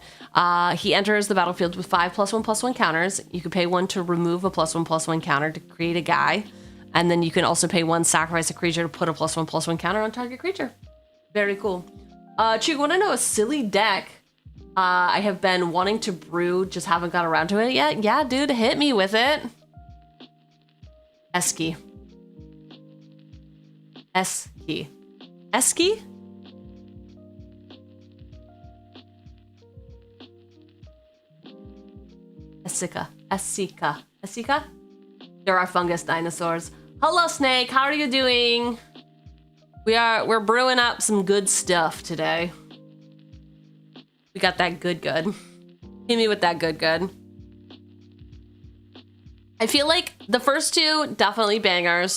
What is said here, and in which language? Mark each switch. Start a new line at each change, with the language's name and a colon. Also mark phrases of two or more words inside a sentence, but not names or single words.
English: He enters the battlefield with 5 +1/+1 counters. You can pay 1 to remove a +1/+1 counter to create a guy. And then you can also pay 1, sacrifice a creature to put a +1/+1 counter on target creature. Very cool. Cheugy, want to know a silly deck I have been wanting to brew, just haven't got around to it yet? Yeah, dude, hit me with it. Esiki. Esiki. Esiki? Esika. Esika. Esika? There are fungus dinosaurs. Hello, Snake. How are you doing? We're brewing up some good stuff today. We got that good. Hit me with that good. I feel like the first two, definitely bangers.